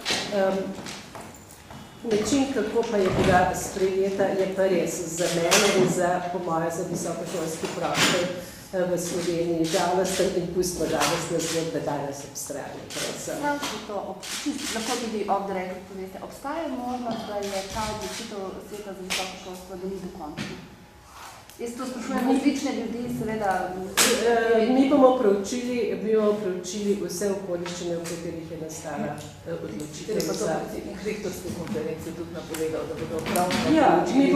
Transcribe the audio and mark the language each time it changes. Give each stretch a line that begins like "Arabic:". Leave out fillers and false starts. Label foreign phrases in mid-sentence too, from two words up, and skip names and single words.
Slovenian: Način, kako pa je bila sprejeta, je pa res za mene in po moje za visokošolski prostor v Sloveniji žalosten in pustimo žalostne zgodbe danes ob strani. Lahko tudi
English: off the record
Slovenian: poveste, obstaja možnost, da je ta odločitev Sveta za visoko šolstvo, da ni dokončna? Jaz to sprašujem različne ljudi, seveda... Mi bomo proučili vse okoliščine, v katerih je nastala odločitev. Pa so rektorske konference tudi napovedali, da bodo pravno proučili